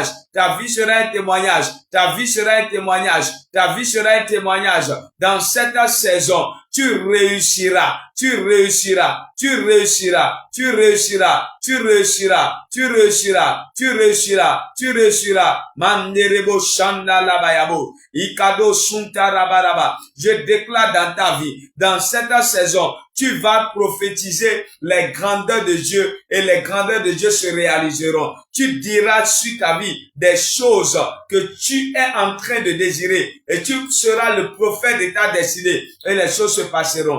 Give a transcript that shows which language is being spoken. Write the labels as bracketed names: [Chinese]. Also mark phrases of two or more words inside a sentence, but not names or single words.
[French] Ta vie sera un témoignage. Ta vie sera un témoignage. Ta vie sera un témoignage. Dans cette saison, tu réussiras. Tu réussiras. Tu réussiras. Tu réussiras. Tu réussiras. Tu réussiras. Tu réussiras. Tu réussiras. Manderebo shanda labayabo. Ikado sunta rabaraba. Je déclare dans ta vie, dans cette saison, tu vas prophétiser les grandeurs de Dieu et les grandeurs de Dieu se réaliseront. Tu diras sur ta vie des choses que tu es en train de désirer et tu seras le prophète de ta destinée et les choses se passeront.